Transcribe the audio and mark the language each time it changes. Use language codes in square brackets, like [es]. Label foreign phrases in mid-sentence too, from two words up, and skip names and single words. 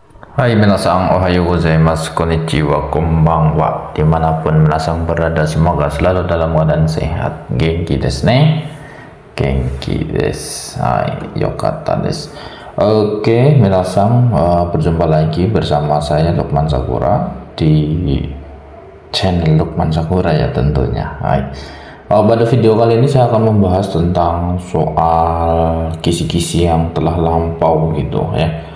[ja] はい皆さん、おはようございます、こんにちは、こんばんは. [id] Dimanapun minasang berada, semoga selalu dalam keadaan sehat. [ja] 元気ですね? 元気です. はい、良かったです. [id] Oke, minasang, berjumpa lagi bersama saya Lukman Sakura di channel Lukman Sakura ya tentunya. Hai. Pada video kali ini saya akan membahas tentang soal kisi-kisi yang telah lampau gitu ya.